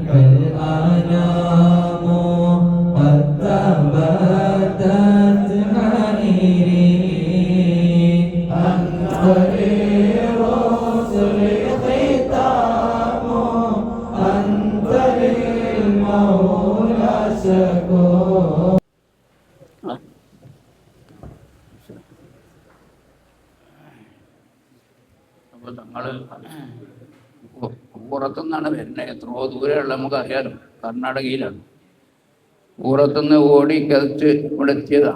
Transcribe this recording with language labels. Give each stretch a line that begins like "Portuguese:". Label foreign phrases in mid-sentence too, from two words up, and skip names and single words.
Arabic: الأنام قد ثبتت حريري أنت للرسل ختام أنت للمولى شكور
Malayalam: അപ്പോൾ ഞങ്ങൾ പുറത്തുനിന്നാണ് വരുന്നത്. എത്രയോ ദൂരെയുള്ള നമുക്കറിയാലോ, കർണാടകയിലാണ്. പുറത്തുനിന്ന് ഓടി കതിച്ച് ഇവിടെ എത്തിയതാണ്.